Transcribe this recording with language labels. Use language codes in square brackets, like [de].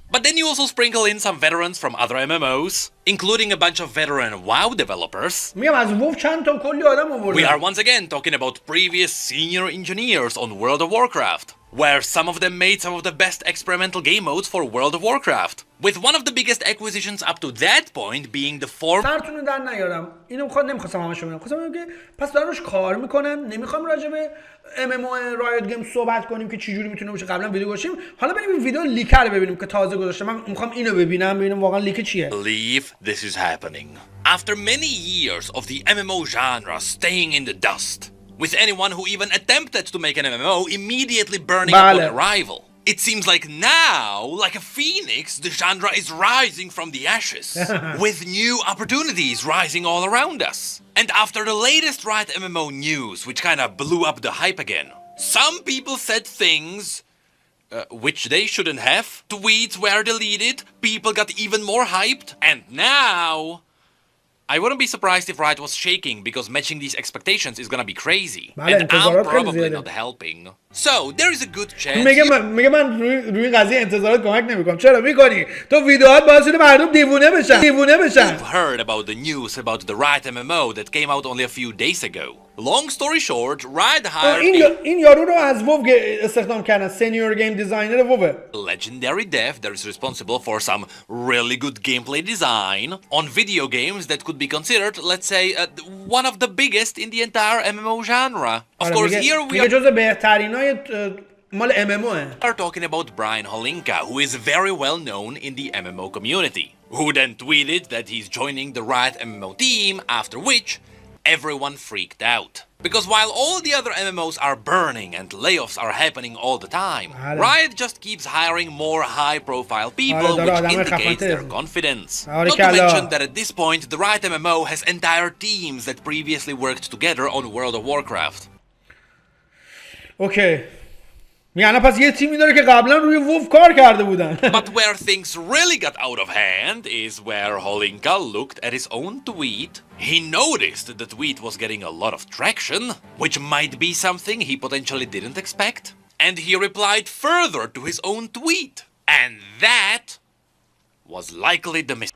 [en] But then you also sprinkle in some veterans from other MMOs, including a bunch of veteran WoW developers. We are once again talking about previous senior engineers on World of Warcraft, where some of them made some of the best experimental game modes for World of Warcraft, with one of the biggest acquisitions up to that point being the form... [fa] سرتونو در نیارم. اینو نمیخواستم همشو بگم. خواستم بگم که پس دارن روش کار میکنن. نمیخوام راجع به MMO رایوت گیم صحبت کنیم که چه جوری میتونه باشه. قبلا ویدیو گذاشتیم. حالا بریم این ویدیو لیکر ببینیم که تازه گذاشته. من میخوام اینو ببینم واقعا لیک چیه. [en] Believe this is happening. After many years of the MMO genre staying in the dust, with anyone who even attempted to make an MMO immediately burning up on arrival. It seems like now, like a phoenix, the genre is rising from the ashes, with new opportunities rising all around us. And after the latest Riot MMO news, which kind of blew up the hype again, some people said things which they shouldn't have. Tweets were deleted, people got even more hyped, and now... I wouldn't be surprised if Riot was shaking because matching these expectations is gonna be crazy. And I'm probably not helping. So, there is a good chance... [fa] میگه من روی قضیه انتظارات کمک نمیکنم. چرا میکنی؟ تو ویدیوهات باعث شده مردم دیوونه بشن. [en] You've heard about the news about the Riot MMO that came out only a few days ago. Long story short, Riot hired [fa] این یارو رو از وو استخدام کردن. سینیور گیم دیزاینر وو. [en] Legendary dev that is responsible for some really good gameplay design on video games that could be considered, let's say, one of the biggest in the entire MMO genre. Of course, here we are... [fa] جزو بهترینای مال MMO [en] are talking about Brian Holinka, who is very well known in the MMO community, who then tweeted that he's joining the Riot MMO team, after which everyone freaked out. Because while all the other MMOs are burning and layoffs are happening all the time, Riot just keeps hiring more high-profile people, which indicates their confidence. Not to mention that at this point, the Riot MMO has entire teams that previously worked together on World of Warcraft. Okay. [fa] یعنی پس یه تیمی داره که قبلا روی وو کار کرده بودن. [en] But where things really got out of hand is where Holinka looked at his own tweet. He noticed the tweet was getting a lot of traction, which might be something he potentially didn't expect. And he replied further to his own tweet. And that was likely the